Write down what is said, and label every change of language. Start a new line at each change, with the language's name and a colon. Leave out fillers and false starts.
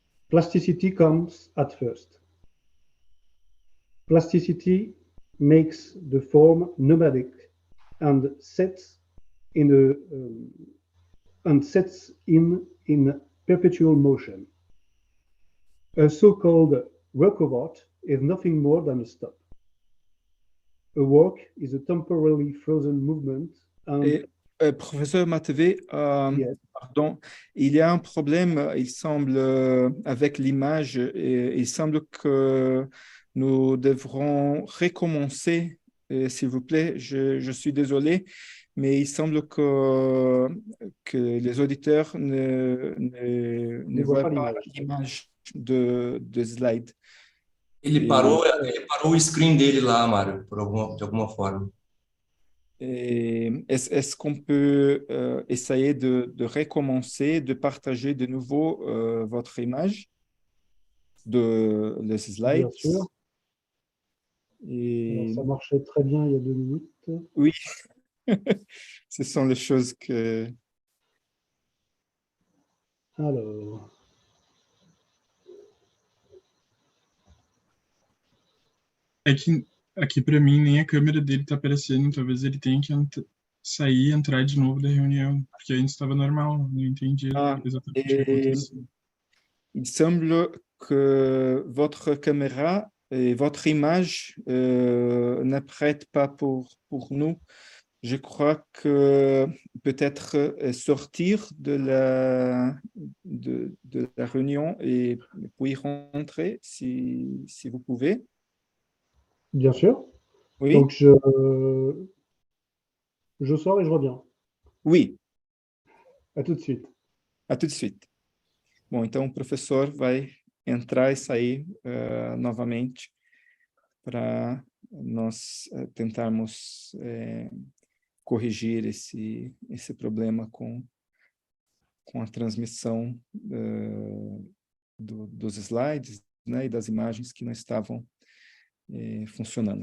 English: Plasticity comes at first. Plasticity makes the form nomadic and sets in perpetual motion. A so-called work of art is nothing more than a stop. A work is a temporarily frozen movement. And
French: Professeur Mathevet,
English: yes.
French: pardon, il y a un problème, il semble, avec l'image, il semble que nous devrons recommencer, s'il vous plaît. Je suis désolé, mais il semble que les auditeurs ne voient pas l'image de slide.
Portuguese: Ele parou o screen dele lá, Mário, de alguma forma.
French: Est-ce qu'on peut essayer de recommencer, de partager de nouveau votre image de les slides? Bien sûr. Et... Alors, ça marchait très bien il y a 2 minutes. Oui, ce sont les choses que... Alors...
Portuguese: Aqui para mim nem a câmera dele tá aparecendo, talvez ele tenha que sair e entrar de novo da reunião, porque antes estava normal, não entendi exatamente o que aconteceu.
French: Il semble que votre caméra et votre image n'apprête pas pour nous. Je crois que peut-être sortir de la réunion et puis rentrer si vous pouvez. Bien sûr. Oui. Donc, je sors et je reviens. Oui. À tout de suite. À tout de suite.
Portuguese: Bom, então o professor vai entrar e sair novamente para nós tentarmos corrigir esse problema com a transmissão dos slides, né, e das imagens que não estavam funcionando.